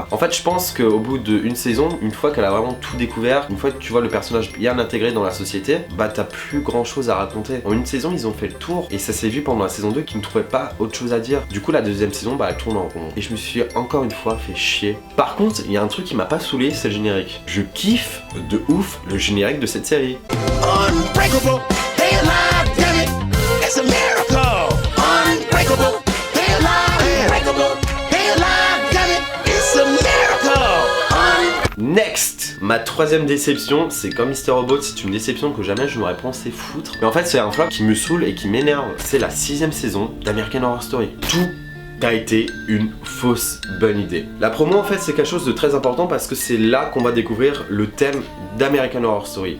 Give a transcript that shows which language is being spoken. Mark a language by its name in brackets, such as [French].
[French] En fait je pense qu'au bout d'une saison, une fois qu'elle a vraiment tout découvert, une fois que tu vois le personnage bien intégré dans la société, t'as plus grand chose à raconter. En une saison, ils ont fait le tour et ça s'est vu pendant la saison 2 qu'ils ne trouvaient pas autre chose à dire. Du coup, la deuxième saison, elle tourne en rond. Et je me suis encore une fois fait chier. Par contre, il y a un truc qui m'a pas saoulé, c'est le générique. Je kiffe de ouf le générique de cette série. [English] Unbreakable, they alive, damn it, it's a miracle. Unbreakable, they alive, unbreakable, they alive, damn it, it's a miracle. [French] Next, ma troisième déception, c'est comme Mr. Robot, c'est une déception que jamais je n'aurais pensé foutre. Mais en fait, c'est un flop qui me saoule et qui m'énerve. C'est la 6ème saison d'American Horror Story. Tout a été une fausse bonne idée. La promo en fait c'est quelque chose de très important parce que c'est là qu'on va découvrir le thème d'American Horror Story.